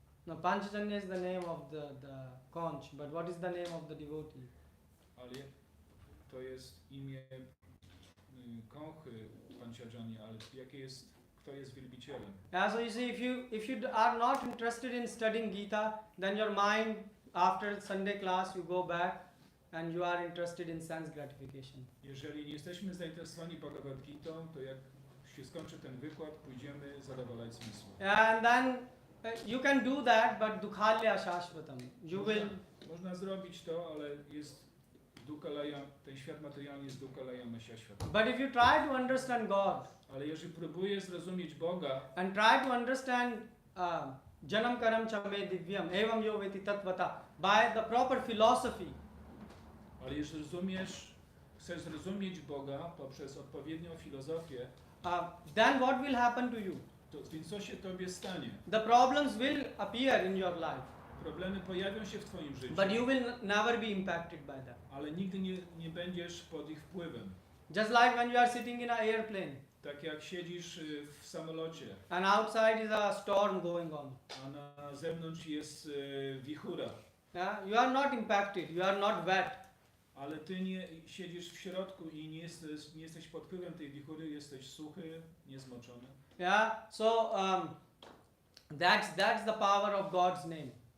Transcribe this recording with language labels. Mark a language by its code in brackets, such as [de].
[en] No, Panchajanya is the name of the conch, but what is the name of the devotee? [pl] Ale to jest imię Konchy Pan Chajanya, ale kto jest wielbicielem? [en] Yeah, so you see, if you are not interested in studying Gita, then your mind after Sunday class you go back and you are interested in sense gratification. [pl] Jeżeli nie jesteśmy zainteresowani Bhagavad Gitą, to jak się skończy ten wykład, pójdziemy zadowalać zmysły. [en] And then you can do that, but [sa] dukhalya shashvatam. [pl] Można zrobić to, ale jest dukalaya, ten świat materialny jest dukalaya masya świata. [en] But if you try to understand God, [pl] ale jeżeli próbujesz zrozumieć Boga [en] and try to understand [sa] janam karam chame divyam evam yo veti tatvata [en] by the proper philosophy, [pl] ale jeżeli rozumiesz chcesz zrozumieć Boga poprzez odpowiednią filozofię, [en] then what will happen to you? [pl] więc co się tobie stanie? [en] The problems will appear in your life, [pl] Problemy pojawią się w twoim życiu, [en] but you will never be impacted by them. [pl] ale nigdy nie będziesz pod ich wpływem. [en] Just like when you are sitting in an airplane [pl] Tak jak siedzisz w samolocie, [en] and outside is a storm going on. [pl] a na zewnątrz jest wichura, [en] Yeah? You are not impacted, you are not wet. [pl] ale ty nie siedzisz w środku i nie jesteś pod wpływem tej wichury, jesteś suchy, niezmoczony. [en] Yeah? So that's the power of God's name.